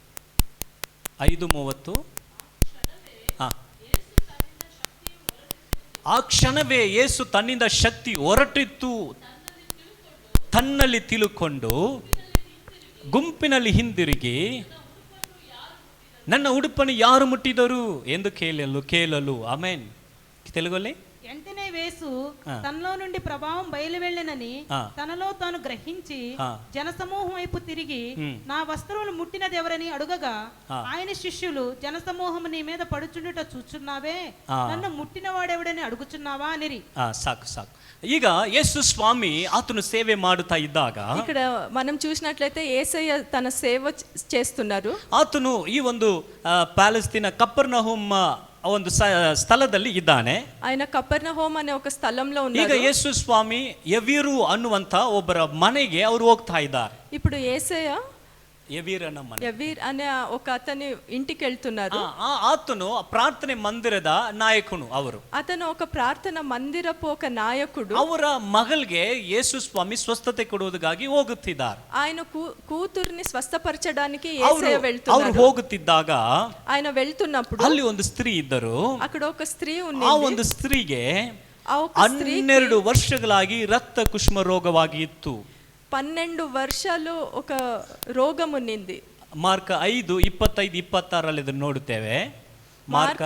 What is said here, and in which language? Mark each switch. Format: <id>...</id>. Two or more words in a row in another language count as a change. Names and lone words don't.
<te>5:30.</te> <kn>ಆ ಕ್ಷಣವೇ ಯೇಸು ತನ್ನಿಂದ ಶಕ್ತಿ ಹೊರಟಿತ್ತು ತನ್ನಲ್ಲಿ ತಿಳುಕೊಂಡು ಗುಂಪಿನಲ್ಲಿ ಹಿಂದಿರುಗಿ ನನ್ನ ಉಡುಪನ್ನು ಯಾರು ಮುಟ್ಟಿದರು ಎಂದು ಕೇಳಲು ಆಮೆನ್.</kn> <te>తెలుగులో వెంటనే యేసు తనలో నుండి ప్రభావం బయలువెళ్ళనని తనలో తాను గ్రహించి జనసమూహం వైపు తిరిగి నా వస్త్రములు ముట్టినది ఎవరని అడుగగా ఆయన శిష్యులు జనసమూహం నీ మీద పడుచుండుట చూచున్నావే, నన్ను ముట్టిన వాడెవడని అడుగుచున్నావా అనిరి. సాకు సాకు.</te> <kn>ಈಗ ಯೇಸು ಸ್ವಾಮಿ ಆತನು ಸೇವೆ ಮಾಡುತ್ತಾ ಇದ್ದಾಗ</kn> <te>ఇక్కడ మనం చూసినట్లయితే యేసయ్య తన సేవ చేస్తున్నారు.</te> <kn>ಆತನು ಈ ಒಂದು ಪ್ಯಾಲೆಸ್ತೀನ ಕಪರ್ನಹುಮ್ ಒಂದು ಸ್ಥಳದಲ್ಲಿ ಇದ್ದಾನೆ.</kn> <te>ఆయన కపెర్నహూమ్ అనే ఒక స్థలంలో</te> <kn>ಈಗ</kn> <te>ఉన్నారు.</te> <kn>ಯೇಸು ಸ್ವಾಮಿ ಎವೀರು ಅನ್ನುವಂತ ಒಬ್ಬರ ಮನೆಗೆ ಅವರು ಹೋಗ್ತಾ ಇದ್ದಾರೆ.</kn> <te>ఇప్పుడు యేసయ్య</te> <kn>ಎವೀರನ ಮನೆ,</kn> <te>ఎవీర్ అనే ఒక అతని ఇంటికి వెళ్తున్నారు.</te> <kn>ಆತನು ಪ್ರಾರ್ಥನೆ ಮಂದಿರದ ನಾಯಕನು. ಅವರು</kn> <te>అతను ఒక ప్రార్థన మందిరపు ఒక నాయకుడు.</te> <kn>ಅವರ ಮಗಳಿಗೆ ಯೇಸು ಸ್ವಾಮಿ ಸ್ವಸ್ಥತೆ ಕೊಡುವುದಕ್ಕಾಗಿ ಹೋಗುತ್ತಿದ್ದಾರೆ.</kn> <te>ఆయన కూతుర్ని స్వస్థపరచడానికి యేసయ్య</te> <kn>ಅವರು</kn> <te>వెళ్తున్నారు.</te> <kn>ಹೋಗುತ್ತಿದ್ದಾಗ</kn> <te>ఆయన వెళ్తున్నప్పుడు</te> <kn>ಅಲ್ಲಿ ಒಂದು ಸ್ತ್ರೀ ಇದ್ದರು.</kn> <te>అక్కడ ఒక స్త్రీ</te> <kn>ಆ</kn> <te>ఉంది.</te> <kn>ಒಂದು ಸ್ತ್ರೀಗೆ</kn> <te>ఆ ఒక స్త్రీకి</te> <kn>12 ವರ್ಷಗಳಾಗಿ ರಕ್ತ ಕುಷ್ಮ ರೋಗವಾಗಿ ಇತ್ತು.</kn> <te>12 ವರ್ಷాలు ఒక రోగం ఉన్నింది.</te> <kn>ಮಾರ್ಕ 5:25-26 ಇದನ್ನು ನೋಡುತ್ತೇವೆ. ಮಾರ್ಕ</kn>